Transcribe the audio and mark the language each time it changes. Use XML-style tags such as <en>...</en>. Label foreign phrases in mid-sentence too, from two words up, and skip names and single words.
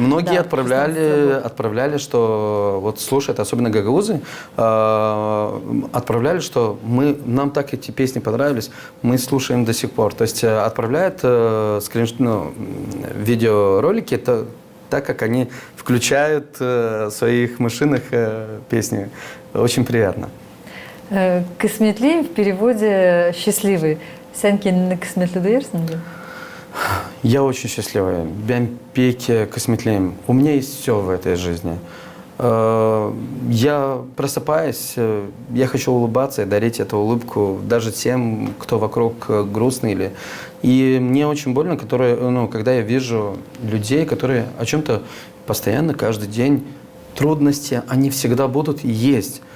<ru>Многие отправляли, что вот слушают, особенно гагаузы, отправляли, что нам так эти песни понравились, мы слушаем до сих пор. То есть отправляют видеоролики, это так как они включают в своих машинах песни. Очень приятно. Косметли в переводе «счастливый».</ru> <gag>Sen kendini kısmetli duyarsan mı?</gag> <ru>Я очень счастливый.</ru> <gag>Ben peki kısmetliyim.</gag> <ru>У меня есть все в этой жизни. Я просыпаюсь, я хочу улыбаться и дарить эту улыбку даже тем, кто вокруг грустный. И мне очень больно, когда я вижу людей, которые о чем-то постоянно, каждый день, трудности, они всегда будут и есть.</ru>